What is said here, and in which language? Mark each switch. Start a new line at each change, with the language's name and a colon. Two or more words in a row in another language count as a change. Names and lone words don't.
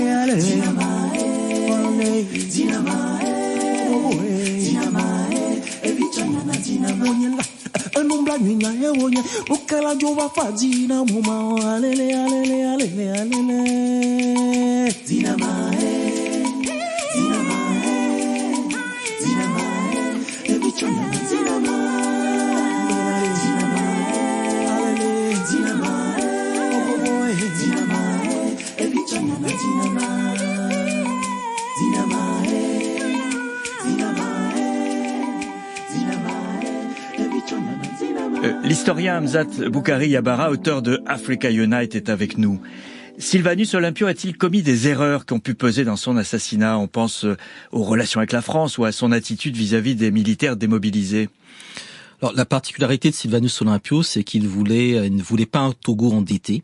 English: Anumbla nyina ewonya ukala jova fazina muma alele alele alele alele zina mae zina mae zina mae ebichona zina mae zina mae alele zina mae oh boy zina mae ebichona zina mae zina mae zina mae zina mae.
French: L'historien Hamzat Boukhari Yabara, auteur de Africa Unite, est avec nous. Sylvanus Olympio a-t-il commis des erreurs qui ont pu peser dans son assassinat? On pense aux relations avec la France ou à son attitude vis-à-vis des militaires démobilisés. Alors, la particularité de Sylvanus Olympio, c'est qu'il ne voulait pas un Togo endetté.